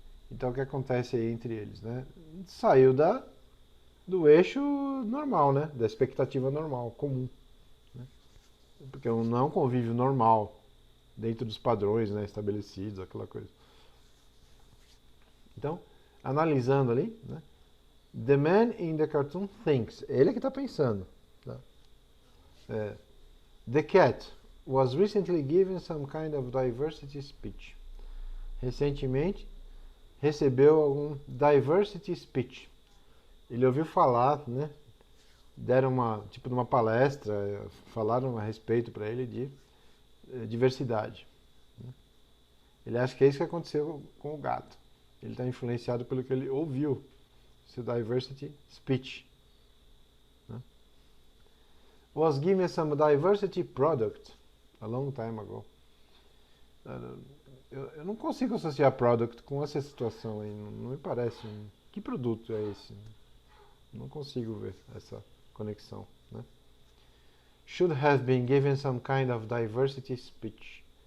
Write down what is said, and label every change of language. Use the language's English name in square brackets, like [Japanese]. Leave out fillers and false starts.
[Portuguese] Então o que acontece aí entre eles, né? Saiu do eixo normal, né? Da expectativa normal, comum. Né? Porque não é um convívio normal dentro dos padrões, né, estabelecidos, aquela coisa. Então, analisando ali, né? [English] The man in the cartoon thinks. [Portuguese] Ele é que está pensando. Tá? [English] The cat was recently given some kind of diversity speech. [Portuguese] Recentemente recebeu algum diversity speech. Ele ouviu falar, né? Deram tipo de uma palestra, falaram a respeito para ele de diversidade. Né? Ele acha que é isso que aconteceu com o gato. Ele está influenciado pelo que ele ouviu, seu diversity speech. Né? [English] Was given some diversity product a long time ago. [Portuguese] Eu não consigo associar product com essa situação aí, não me parece. Que produto é esse? Não consigo ver essa conexão. Né? [English] Should have been given some kind of diversity speech.